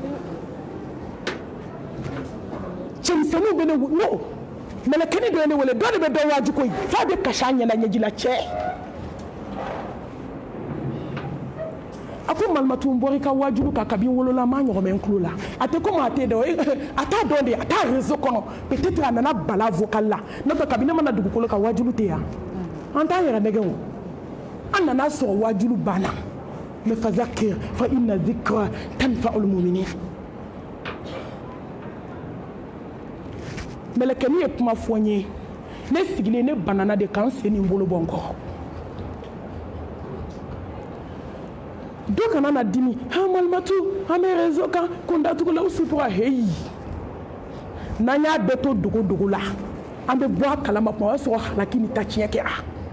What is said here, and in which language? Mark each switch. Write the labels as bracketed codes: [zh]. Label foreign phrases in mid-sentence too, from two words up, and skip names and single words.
[bm] cɛmisɛnninw bɛ ne no mɛlɛkɛni dɔ ye ne wele dɔ de bɛ dɔ waaju koyi f'a bɛ kasi a ɲɛna ɲɛji la cɛ a ko malimatu n bɔra i ka waajuru kan kabi n wolola n m'a ɲɔgɔn mɛn n tulo la a tɛ komi a tɛ dɔn a t'a dɔn de a t'a réseau kɔnɔ peut-être a nana bala vocal la n'o tɛ kabi ne mana dugukolo kan waajuru tɛ yan an t'a yɛrɛ nɛgɛn o an nana sɔrɔ waajuru banna mais [ar] فذكر فإن الذكرى تنفع المؤمنين [bm] mɛlɛkɛni ye kuma fɔ n ye ne sigilen ne banana de k'an sen ni n bolo bɔ n kɔ dɔ kana na dimi malimatu an bɛ réseau kan ko n datugula u sutura heyi n'an y'a bɛɛ to dogo dogo la an bɛ bɔ a kalama kuma o y'a sɔrɔ halaki ni ta tiɲɛ kɛra